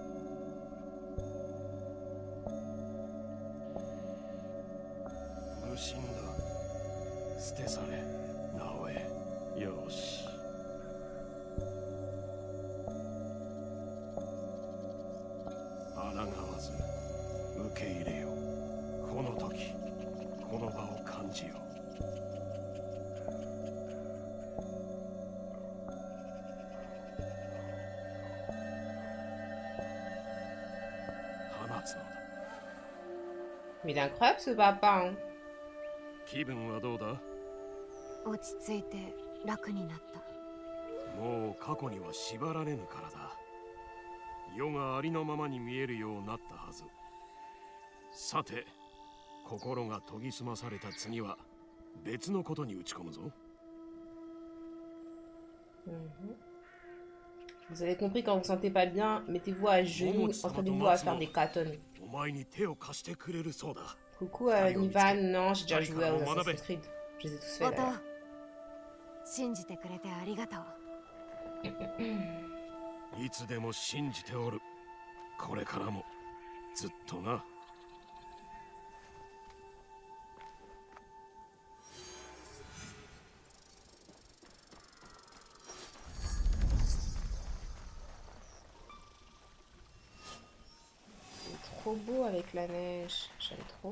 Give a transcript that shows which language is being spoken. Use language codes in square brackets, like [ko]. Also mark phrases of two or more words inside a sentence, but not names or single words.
[ja] 無心だ。捨て去れ、直江。よし。抗わず受け入れよ。この時、この場を感じよ。 [fr] Mais il est incroyable ce papa. Hein. [ja] 気分はどうだ？落ち着いて楽になった。もう過去には縛られぬからだ。世がありのままに見えるようになったはず。さて、心が研ぎ澄まされた次は別のことに打ち込むぞ。 [fr] Vous avez compris, quand vous sentez pas bien, mettez-vous à genoux, entraînez-vous à faire des katons. Coucou Nivan, non, j'ai déjà joué à Assassin's Creed. Je les ai tous faits d'ailleurs. [ja] 信じてくれてありがとう。いつでも信じておる。これからもずっとな。 [fr] Trop beau avec la neige, j'aime trop.